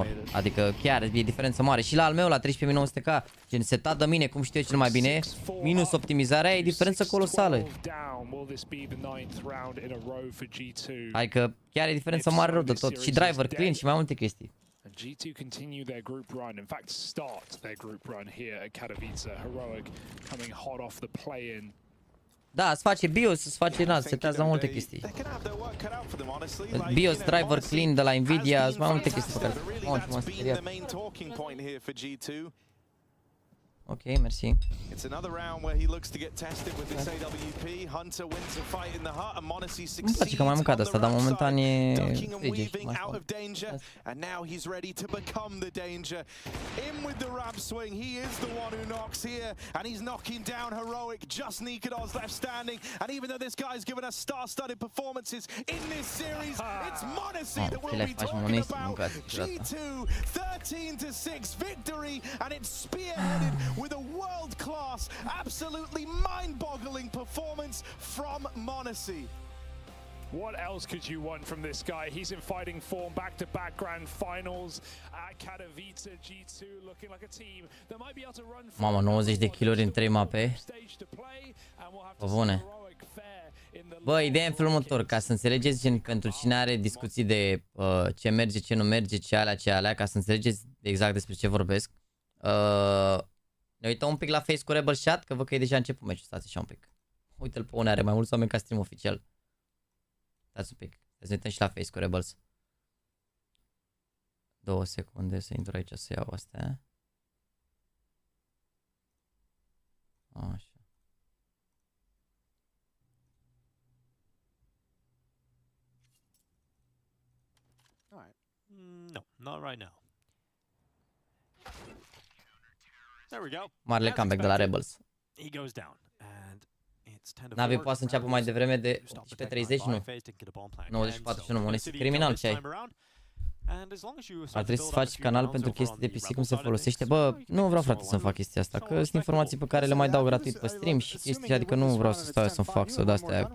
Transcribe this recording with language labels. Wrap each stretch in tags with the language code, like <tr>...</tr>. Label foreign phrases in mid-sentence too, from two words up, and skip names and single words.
<ro>Adică chiar e diferență mare. Și la al meu, la 13900K, gen setat de mine, cum știu eu cel mai bine, minus optimizarea, e diferență colosală. Adică chiar e diferență mare rău de tot. Și</ro> <en>driver clean</en> <ro>și mai multe chestii.</ro> <en>G2 continue their group run, in fact start their group run here at Katowice. Heroic coming hot off the play-in.</en> <ro>Da, îți face BIOS, îți face, na, setează mai multe chestii. BIOS,</ro> <en>driver clean</en> <ro>de la Nvidia, sunt mai multe chestii pe care... Ok, mersi.</ro> <en>It's another round where he looks to get tested with this AWP. Hunter wins a fight in the hut and Monacy</en> <ro>Îmi place că mai am mâncat asta, dar momentan e frige.</ro> <en>out of danger, and now he's ready to become the danger. In with the rab swing, he is the one who knocks here, and he's knocking down Heroic. Just Nikador's left standing, and even though this guy's given us star-studded performances in this series, it's Monacy that we'll be talking about. G2, 13-6 victory, and it's spearheaded with a world-class, absolutely mind-boggling performance from Monacy. What else could you want from this guy? He's in fighting form, back-to-back grand finals at KATOWICE G2, looking like a team that might be able to run.</en> <ro>Mamă, 90 de kill-uri în 3 mape. Bă, bune. Bă, ideea în felul următor, ca să înțelegeți, gen, pentru cine are discuții de ce merge, ce nu merge, ce alea, ca să înțelegeți exact despre ce vorbesc. Ne uităm un pic la face cu Rebel Chat, că văd că e deja început meciul, stați așa un pic. Uite-l pe unde are mai mulți oameni ca stream oficial. Stați un pic, să ne uităm și la face cu Rebels. 2 secunde să intru aici să iau astea. Așa.</ro> <en>No, not right now. There we go.</en> <ro>Marele comeback de la Rebels.</ro> <en>He goes down and it's 10 to 4.</en> <ro>NaVi poate să înceapă mai devreme de 18:30, nu. 94 și nu, Monacy. Criminal ce ai? Ar trebui să faci canal pentru chestii de PC, cum se folosește. Bă, nu vreau, frate, să-mi fac chestia asta, că sunt informații pe care le mai dau gratuit pe stream și chestii, adică nu vreau să stau să-mi fac sau de-astea.</ro>